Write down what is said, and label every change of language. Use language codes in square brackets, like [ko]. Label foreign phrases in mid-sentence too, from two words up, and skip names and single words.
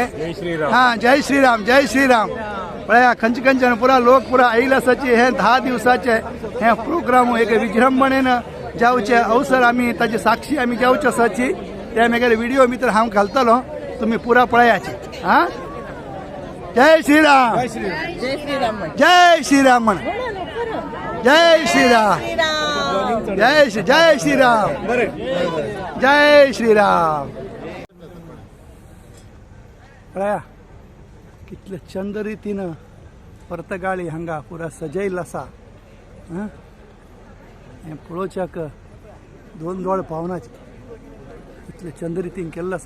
[kok] हा जय श्रीराम जय श्रीराम. पळया खंयचे खंयच्यान पुरा लोक पुरा आयिल्ले आसाचे. हे 10 दिवसाचे हे प्रोग्राम एक विजृंभणेन जावचे अवसर आमी ताची साक्षी आमी जावचे आसाची. ते म्हगेले व्हिडिओ भितर हांव घालतलो तुम्ही पुरा पळयाचे. हा जय श्रीराम जय श्रीराम जय श्रीराम म्हण जय श्रीराम जय श्रीराम जय श्रीराम. पळया कितले चंद रितीन परतगाळी हांगा पुरा सजयल्लो आसा. हें पळोवच्याक 2 दोळ पावनाचे इतले चंद रितीन केल्लो आसा.